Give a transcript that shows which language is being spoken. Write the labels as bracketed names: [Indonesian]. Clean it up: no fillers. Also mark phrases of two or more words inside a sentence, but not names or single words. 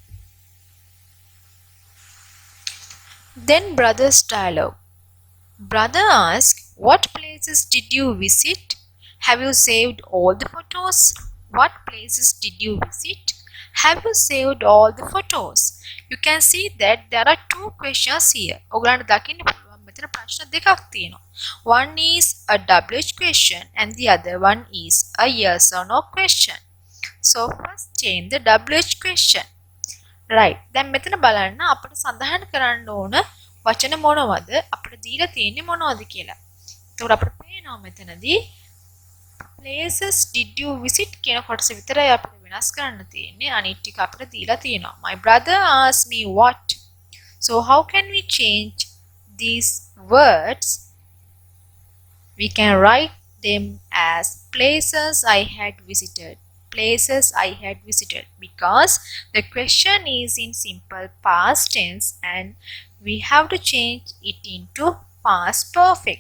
[English] Then brother's dialogue. Brother asks, "What places did you visit? Have you saved all the photos?" What places did you visit? Have you saved all the photos? You can see that there are two questions here. [Sinhala] ඔයගලන්ට දකින්න පුළුවන් මෙතන ප්‍රශ්න දෙකක් තියෙනවා. [English] One is a WH question and the other one is a yes or no question. So first change the WH question. Right. [Sinhala] දැන් මෙතන බලන්න අපිට සඳහන් කරන්න ඕන වචන මොනවද අපිට දීලා තියෙන්නේ මොනවද කියලා. එතකොට අපිට පේනවා මෙතනදී [English] places did you visit [Sinhala] කියන කොටස විතරයි අපිට වෙනස් කරන්න තියෙන්නේ. අනිත් ටික අපිට දීලා තියෙනවා. [English] My brother asked me what. So how can we change these words? We can write them as places I had visited. Places I had visited, because the question is in simple past tense and we have to change it into past perfect.